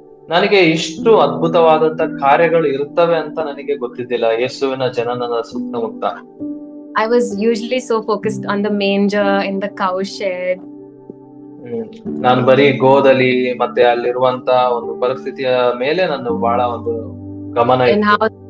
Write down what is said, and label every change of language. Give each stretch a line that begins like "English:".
Kannada: ನನಗೆ ಇಷ್ಟು ಅದ್ಭುತವಾದಂತ ಕಾರ್ಯಗಳು ಇರುತ್ತವೆ ಅಂತ ನನಗೆ ಗೊತ್ತಿದ್ದಿಲ್ಲ ಯೇಸುವಿನ ಜನನದ ಸುತ್ತಮುತ್ತ.
English: I was usually so focused on the manger in the cow shed.
Kannada: ನಾನು ಬರೀ ಗೋದಲಿ ಮತ್ತೆ ಅಲ್ಲಿರುವಂತ ಒಂದು ಪರಿಸ್ಥಿತಿಯ ಮೇಲೆ ನನ್ನ ಬಹಳ ಒಂದು ಗಮನ ಇತ್ತು.